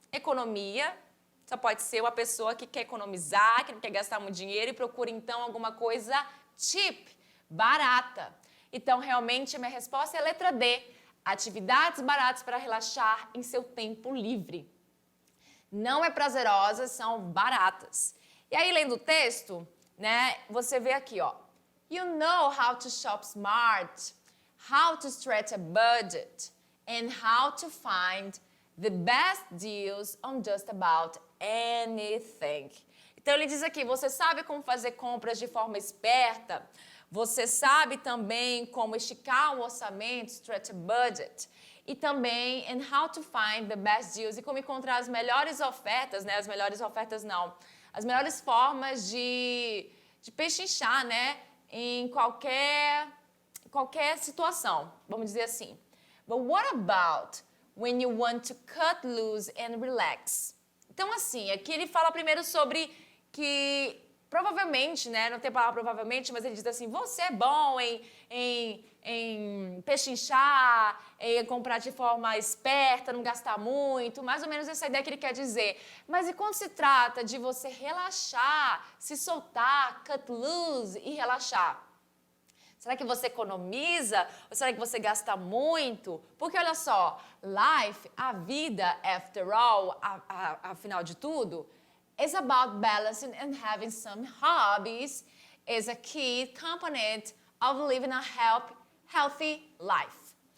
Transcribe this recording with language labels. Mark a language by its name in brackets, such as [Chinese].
[Portuguese] Economia só pode ser uma pessoa que quer economizar, que não quer gastar muito dinheiro e procura então alguma coisa cheap, barata. Então realmente a minha resposta é a letra D. Atividades baratas para relaxar em seu tempo livre. Não é prazerosas, são baratas. E aí, lendo o texto, né, você vê aqui, ó. [English] You know how to shop smart, how to stretch a budget, and how to find the best deals on just about anything. [Portuguese] Então, ele diz aqui, você sabe como fazer compras de forma esperta, você sabe também como esticar um orçamento, [English] stretch a budget, [Portuguese] e também [English] and how to find the best deals, [Portuguese] e como encontrar as melhores ofertas, né? As melhores ofertas não, as melhores formas de pechinchar, né? Em qualquer situação, vamos dizer assim. [English] But what about when you want to cut loose and relax? [Portuguese] Então, assim, aqui ele fala primeiro sobre que provavelmente, né, não tem a palavra provavelmente, mas ele diz assim, você é bom em pechinchar, em comprar de forma esperta, não gastar muito, mais ou menos essa ideia que ele quer dizer. Mas e quando se trata de você relaxar, se soltar, [English] cut loose [Portuguese] e relaxar? Será que você economiza ou será que você gasta muito? Porque olha só, [English] life, [Portuguese] a vida, [English] after all, [Portuguese] afinal de tudo, [English] is about balancing and having some hobbies is a key component of living a healthy life.